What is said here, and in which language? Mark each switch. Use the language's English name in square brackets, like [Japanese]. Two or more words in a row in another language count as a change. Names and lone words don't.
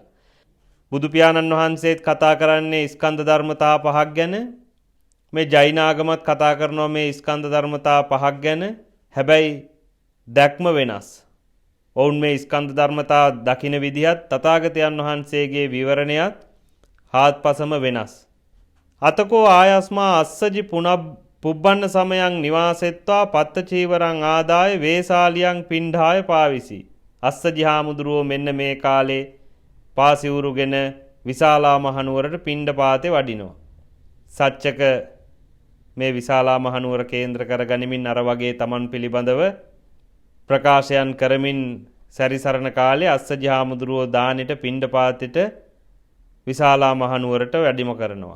[Sinhala] බුදු පියාණන් වහන්සේත් කතා කරන්නේ ස්කන්ධ ධර්මතා පහක් ගැන. මේ ජෛන ආගමත් කතා කරනවා මේ ස්කන්ධ ධර්මතා පහක් ගැන. හැබැයි දැක්ම වෙනස්. ඔවුන් මේ ස්කන්ධ ධර්මතා දකින විදිහත් තථාගතයන් වහන්සේගේ විවරණයත් හාත්පසම වෙනස්. [Pali] අතකෝ ආයස්මා අස්සජි පුබ්බන්න සමයන් නිවාසෙත්වා පත්ත චීවරං ආදාය වේසාලියන් පිණ්ඩාය පාවිසි. [Sinhala] අස්සජි හාමුදුරුවෝ මෙන්න මේ කාලේ පාසිවුරුගෙන විශාලා මහනුවරට පිණ්ඩපාතේ වඩිනවා. සච්චක මේ විශාලා මහනුවර කේන්ද්‍ර කර ගනිමින් අර වගේ තමන් පිළිබඳව ප්‍රකාශයන් කරමින් සැරිසරන කාලේ අස්සජි හාමුදුරුවෝ දානෙට පිණ්ඩපාතෙට විශාලා මහනුවරට වැඩිම කරනවා.